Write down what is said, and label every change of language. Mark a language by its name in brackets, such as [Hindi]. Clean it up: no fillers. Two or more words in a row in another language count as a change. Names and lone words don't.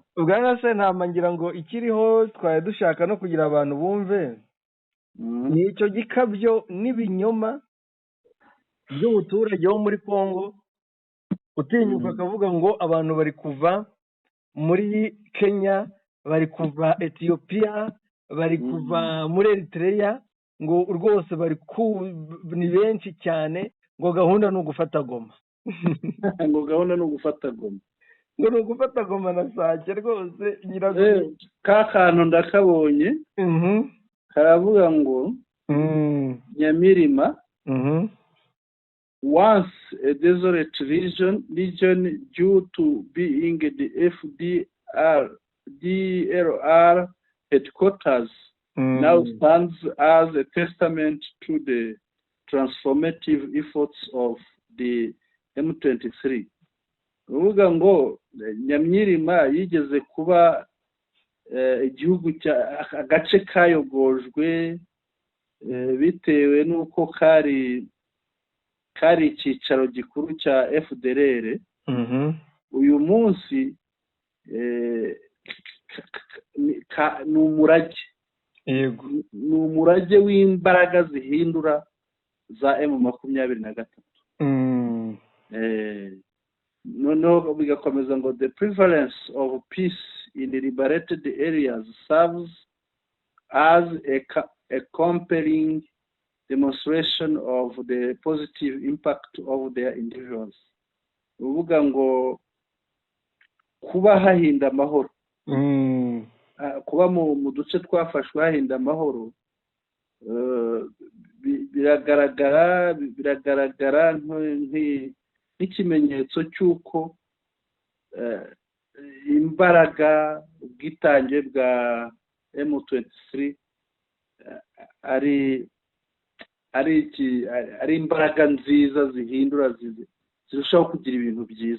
[Kinyarwanda] ubwana se ngira ngo ikiriho twari dushaka no kugira abantu bumve ni icyo gikabyo n'ibinyoma by'umuturage wo muri Congo utinyuka akavuga ngo abantu bari kuva muri Kenya, bari kuva Ethiopia, bari kuva muri Eritrea, ngo rwose ni benshi cyane, ngo gahunda ni ugufata Goma. ngo gahunda ni ugufata Goma. ngo ni ugufata Goma na Sake rwose nyirazo. ka kantu ndakabonye. karavuga ngo Nyamirima, [English] once a desolate region due to being the DLR headquarters, now stands as a testament to the transformative efforts of the M23. [Kinyarwanda] uvuga ngo Nyamyirima yigeze kuba igihugu agace kayogojwe bitewe n'uko kari icyicaro gikuru cya FDLR. uyu munsi ni umurage. yego, ni umurage w'imbaraga zihindura za M23. noneho bigakomeza ngo [English] the prevalence of peace in the liberated areas serves as a compelling demonstration of the positive impact of their individuals. [Kinyarwanda] uvuga ngo kuba hahinda amahoro, kuba mu duce twafashwe hahinda amahoro, biragaragara nk'ikimenyetso cy'uko imbaraga, ubwitange bwa M23 ari imbaraga nziza zihindura, zirushaho kugira ibintu byiza.